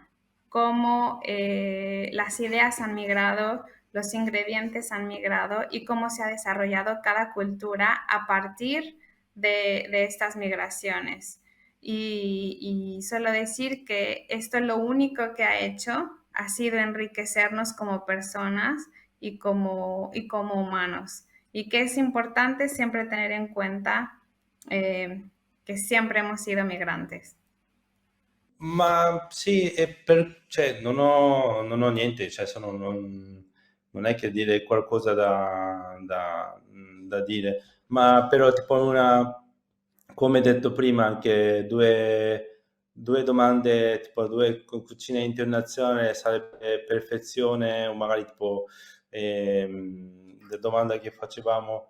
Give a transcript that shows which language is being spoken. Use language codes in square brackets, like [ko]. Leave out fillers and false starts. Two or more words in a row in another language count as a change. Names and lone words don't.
[es] Cómo las ideas han migrado, los ingredientes han migrado y cómo se ha desarrollado cada cultura a partir de estas migraciones. Y solo decir que esto lo único que ha hecho ha sido enriquecernos como personas y como humanos. Y que es importante siempre tener en cuenta [it] che sempre [es] hemos sido migrantes. [it] Ma sì, cioè, non ho niente, cioè, non è che dire qualcosa da dire, ma però tipo come detto prima, anche due domande, tipo due cucine internazionali sarebbe perfezione, o magari tipo la domanda che facevamo,